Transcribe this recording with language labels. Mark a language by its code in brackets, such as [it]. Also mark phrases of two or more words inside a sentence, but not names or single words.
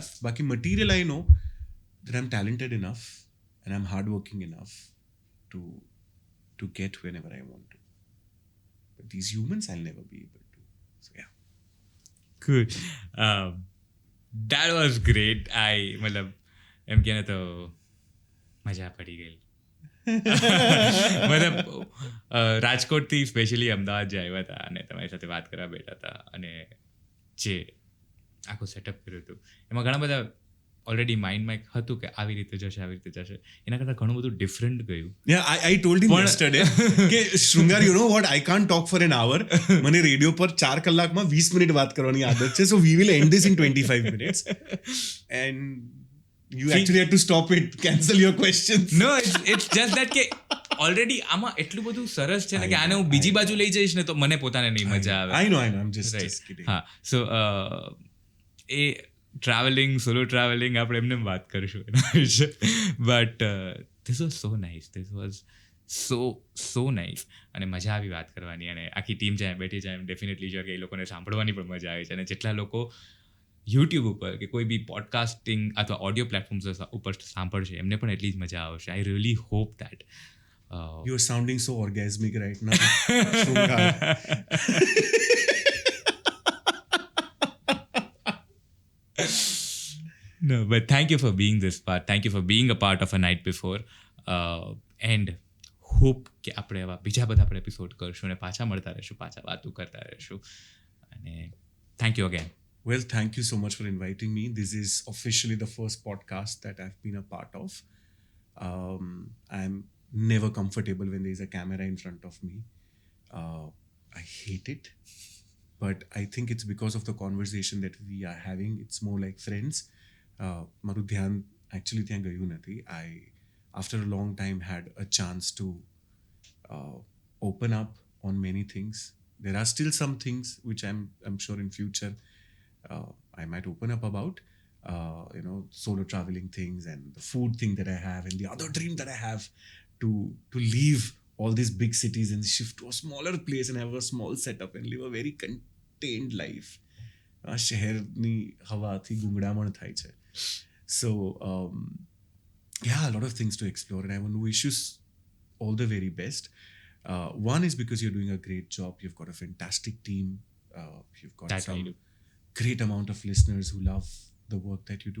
[en] Baki material, I know that I'm talented enough and I'm hardworking enough to get whenever I want to. But these humans, I'll never be able to. So yeah. Good. That was great. [gu] મતલબ એમ કે તો મજા પડી ગઈ. મતલબ રાજકોટથી સ્પેશિયલી અમદાવાદ જે આવ્યા હતા અને તમારી સાથે વાત કરવા બેઠા હતા અને જે આખું સેટઅપ કર્યું હતું એમાં ઘણા બધા ઓલરેડી માઇન્ડમાં એક હતું કે આવી રીતે જશે આવી રીતે જશે, એના કરતાં ઘણું બધું ડિફરન્ટ ગયું. [en] I told him yesterday કે શૃંગાર, you know what, I can't talk for an hour. [gu] મને રેડિયો પર 4 કલાકમાં 20 મિનિટ વાત કરવાની આદત છે, [en] so we will end this in 25 minutes. And you actually had to stop it, cancel your questions. No, it's just that [gu] કે ઓલરેડી આમાં એટલું બધું સરસ છે ને કે આને હું બીજી બાજુ લઈ જઈશ ને તો મને પોતાને નહીં મજા આવે. [en] I know, I'm just kidding. [gu] હા, [en] so a traveling, solo traveling [gu] આપણે એમને વાત કરીશું એના વિશે. [en] But this was so nice, this was so nice. [gu] અને મજા આવી વાત કરવાની અને આખી ટીમ જ્યાં બેઠી છે એમ [en] definitely sure [gu] કે એ લોકોને સાંભળવાની પણ મજા આવે છે. અને જેટલા લોકો યુટ્યુબ ઉપર કે કોઈ બી પોડકાસ્ટિંગ અથવા [en] audio platforms [gu] ઉપર સાંભળશે એમને પણ એટલી જ મજા આવશે. [en] I really hope that. You're sounding so orgasmic right now. Shrungar. No, but thank you for being this part. Thank you for being a part of A Night Before. And hope [gu] કે આપણે એવા બીજા બધા પણ એપિસોડ કરશું અને પાછા મળતા રહીશું, પાછા વાતો કરતા રહીશું. અને [en] thank you again. Well, thank you so much for inviting me. This is officially the first podcast that I've been a part of. I'm never comfortable when there's a camera in front of me. I hate it. But I think it's because of the conversation that we are having. It's more like friends. [gu] મારું ધ્યાન [en] actually [gu] ત્યાં ગયું નથી. [en] I, after a long time, had a chance to open up on many things. There are still some things which I'm sure in future I might open up about. Solo traveling things and the food thing that I have and the other dream that I have to leave all these big cities and shift to a smaller place and have a small setup and live a very contained life. [gu] શહેરની હવાથી ગુંગળામણ થાય છે. [en] So yeah, a lot of things to explore and I want to wish you all the very best. One is because you're doing a great job. You've got a fantastic team. You've got That some I do. great amount of listeners who love the work that you do.